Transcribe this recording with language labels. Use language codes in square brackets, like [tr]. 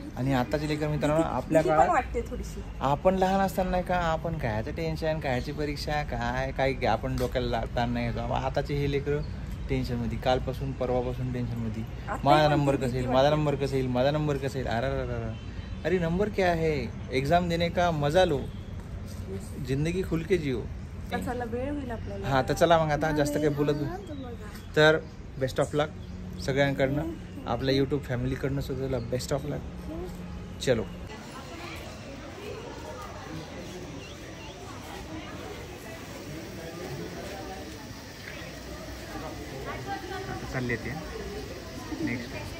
[mr] आणि आताचे लेकर मित्रांनो, आपल्या काळात वाटते थोडीशी. आपण लहान असताना नाही का, आपण कायचं टेन्शन, कायची परीक्षा, काय आपण डोक्याला ताण नाही घेतो. आताचे हे लेकर टेन्शनमध्ये, कालपासून परवापासून टेन्शनमध्ये. माझा नंबर कसा येईल, माझा नंबर कसा येईल, माझा नंबर कसा येईल. [hi] अरे नंबर क्या है, एग्जाम देने का मजा लो, जिंदगी खुल के जियो. [mr] वेळ होईल आपल्याला. हां तर चला मग आता जास्त काही बोलत. तर बेस्ट ऑफ लक सगळ्यांकडनं, आपल्या यूट्यूब फॅमिलीकडनं सुद्धा बेस्ट ऑफ लक. चलो चालले ते नेक्स्ट.